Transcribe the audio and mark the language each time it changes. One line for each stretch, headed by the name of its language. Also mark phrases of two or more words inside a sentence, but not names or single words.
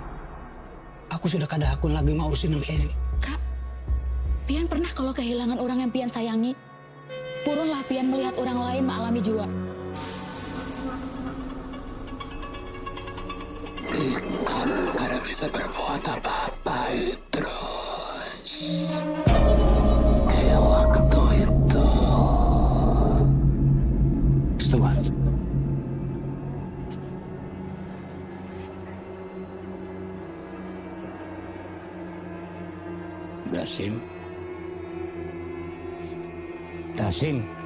Banjar: Aku sudah kada hakun lagi mau urusin ini. Kak, Pian pernah kalau kehilangan orang yang Pian sayangi? Purunlah Pian melihat orang lain mengalami jua. Ikan kada bisa berbuat apa-apa terus.
Indonesian: Kayak waktu itu. Tuhan. Dasim.